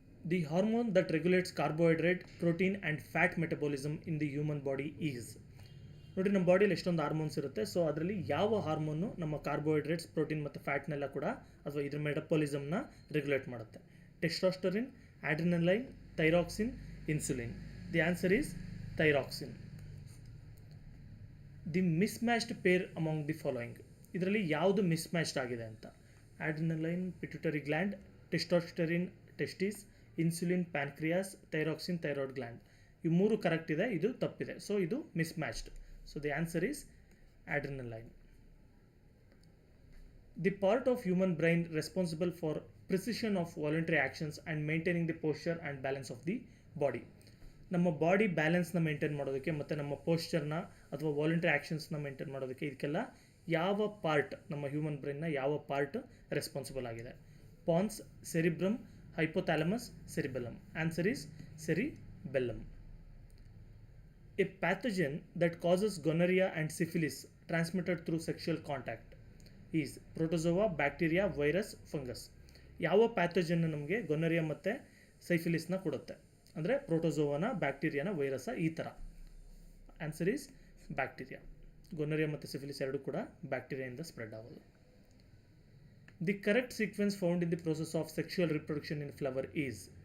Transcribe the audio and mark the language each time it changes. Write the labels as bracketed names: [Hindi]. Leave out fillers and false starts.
[English] The hormone that regulates carbohydrate, protein and fat metabolism in the human body is. [Kannada] ನೋಡಿ, ನಮ್ಮ ಬಾಡಿಯಲ್ಲಿ ಎಷ್ಟೊಂದು hormones ಇರುತ್ತೆ. ಸೊ ಅದರಲ್ಲಿ ಯಾವ ಹಾರ್ಮೋನು ನಮ್ಮ ಕಾರ್ಬೋಹೈಡ್ರೇಟ್ಸ್, ಪ್ರೋಟೀನ್ ಮತ್ತು ಫ್ಯಾಟ್ನೆಲ್ಲ ಕೂಡ ಅಥವಾ ಇದ್ರ ಮೆಟಬಾಲಿಸಮ್ನ ರೆಗ್ಯುಲೇಟ್ ಮಾಡುತ್ತೆ? [English] Testosterone, adrenaline, thyroxine, insulin. The answer is thyroxine. The mismatched pair among the following. [Kannada] ಇದರಲ್ಲಿ ಯಾವುದು ಮಿಸ್ಮ್ಯಾಚ್ಡ್ ಆಗಿದೆ ಅಂತ? [English] Adrenaline pituitary gland, testosterone testis, insulin pancreas, thyroxine thyroid gland. [Kannada] ಇವು 3 ಕರೆಕ್ಟ್ ಇದೆ, ಇದು ತಪ್ಪಿದೆ. ಸೊ ಇದು ಮಿಸ್ಮ್ಯಾಚ್ಡ್. [English] So the answer is adrenaline. The part of human brain responsible for precision of voluntary actions and maintaining the posture and balance of the body. [Kannada] ನಮ್ಮ body ಬ್ಯಾಲೆನ್ಸ್ನ maintain ಮಾಡೋದಕ್ಕೆ ಮತ್ತು ನಮ್ಮ ಪೋಸ್ಚರ್ನ ಅಥವಾ ವಾಲಂಟ್ರಿ ಆ್ಯಕ್ಷನ್ಸ್ನ ಮೇಂಟೈನ್ ಮಾಡೋದಕ್ಕೆ ಇದಕ್ಕೆಲ್ಲ ಯಾವ ಪಾರ್ಟ್ ನಮ್ಮ ಹ್ಯೂಮನ್ ಬ್ರೈನ್ನ ಯಾವ ಪಾರ್ಟ್ ರೆಸ್ಪಾನ್ಸಿಬಲ್ ಆಗಿದೆ? [English] Pons, cerebrum, hypothalamus, cerebellum. Answer is cerebellum. A pathogen that causes gonorrhea and syphilis transmitted through sexual contact is protozoa, bacteria, virus, fungus. [Kannada] ಯಾವ ಪ್ಯಾಥೋಜನ್ ನಮಗೆ ಗೊನರಿಯಾ ಮತ್ತು ಸೈಫಿಲಿಸ್ನ ಕೊಡುತ್ತೆ? ಅಂದರೆ ಪ್ರೋಟೋಸೋವಾನ, ಬ್ಯಾಕ್ಟೀರಿಯಾನ, ವೈರಸ, ಈ ಥರ. [English] Answer is bacteria. [Kannada] ಗೊನರಿಯಾ ಮತ್ತು ಸಿಫಿಲಿಸ್ ಎರಡೂ ಕೂಡ ಬ್ಯಾಕ್ಟೀರಿಯಾಯಿಂದ ಸ್ಪ್ರೆಡ್ ಆಗೋದು. [English] The correct sequence found in the process of sexual reproduction in flower is.